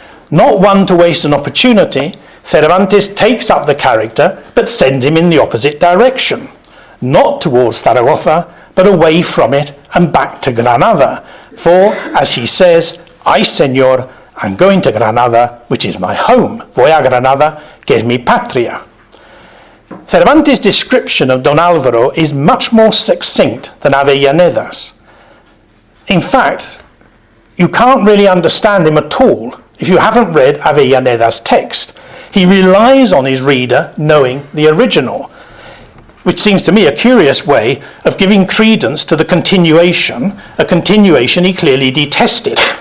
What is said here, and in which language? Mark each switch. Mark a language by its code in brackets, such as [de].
[en] Not one to waste an opportunity, Cervantes takes up the character but sends him in the opposite direction, not towards Zaragoza, but away from it and back to Granada. For, as he says, I, señor, am going to Granada, which is my home. [es] Voy a Granada, que es mi patria. [en] Cervantes' description of Don Alvaro is much more succinct than Avellaneda's. In fact, you can't really understand him at all if you haven't read Avellaneda's text. He relies on his reader knowing the original, which seems to me a curious way of giving credence to the continuation, a continuation he clearly detested.